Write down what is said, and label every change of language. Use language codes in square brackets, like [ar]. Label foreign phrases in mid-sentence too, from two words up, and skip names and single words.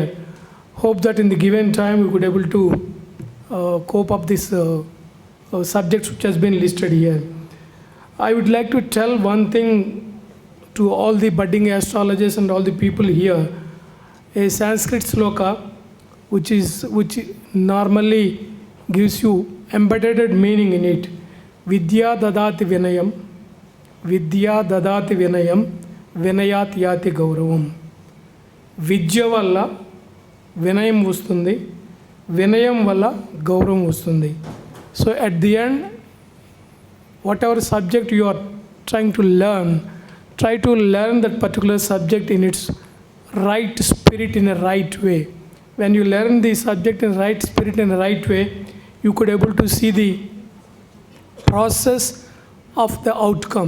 [en] Hope that in the given time we could able to cope up this subjects which has been listed here. I would like to tell one thing to all the budding astrologers and all the people here. A Sanskrit sloka which normally gives you embedded meaning in it. [sa] विद्या ददाति विनयं, विद्या ददाति विनयं, विनयात् याति गौरवम्. [te] విద్య వల్ల వినయం వస్తుంది, వినయం వల్ల గౌరవం వస్తుంది. [en] so at the end, whatever subject you are trying to learn, try to learn that particular subject in its right spirit, in a right way. When you learn the subject in right spirit, in a right way, you could able to see the process of the outcome.